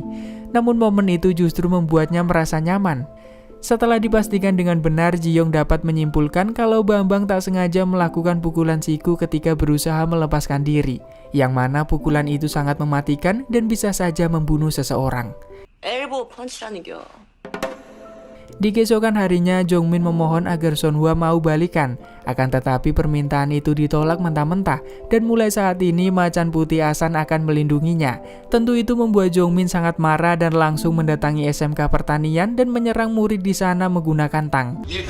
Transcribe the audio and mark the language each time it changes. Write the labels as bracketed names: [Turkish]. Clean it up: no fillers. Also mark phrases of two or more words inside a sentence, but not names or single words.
[Indonesian] Namun momen itu justru membuatnya merasa nyaman. Setelah dipastikan dengan benar, Jiyong dapat menyimpulkan kalau Bambang tak sengaja melakukan pukulan siku ketika berusaha melepaskan diri, yang mana pukulan itu sangat mematikan dan bisa saja membunuh seseorang. [Korean] 엘보 펀치라는 겨. [Indonesian] Di keesokan harinya, Jongmin memohon agar Sonhwa mau balikan. Akan tetapi permintaan itu ditolak mentah-mentah, dan mulai saat ini macan putih Asan akan melindunginya. Tentu itu membuat Jongmin sangat marah dan langsung mendatangi SMK Pertanian dan menyerang murid di sana menggunakan tang.